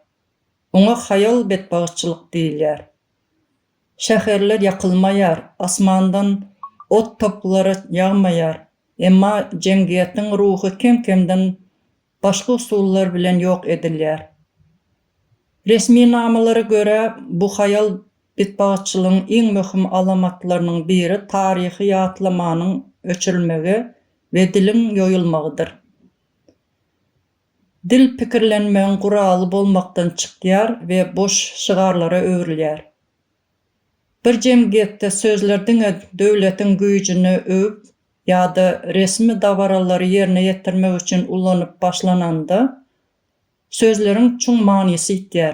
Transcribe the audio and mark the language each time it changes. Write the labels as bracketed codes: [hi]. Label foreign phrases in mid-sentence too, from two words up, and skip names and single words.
[tk] Oňa hayal betbagytçylyk diýilýär. Şäherler ýakylmaýar, asmandan ot toplary ýagmaýar. Emma jemgiýetiň ruhy kem-kemden başga usullar bilen ýok edilýär. Resmi namalara göre bu hayal betbagytçylygyň iň möhüm alamatlarynyň biri taryhy ýatlamanyň öçürilmegi we diliň ýoýulmagydyr. Dil pikirlenmegiň guraly bolmakdan çykýar we boş şygarlara öwrilýär. Bir jemgiýetde sözler diňe döwletiň güýjüni öwüp ýa-da resmi dawaralary ýerine ýetirmek üçin ulanyp başlananda sözleriň çuň manysy ýitýär.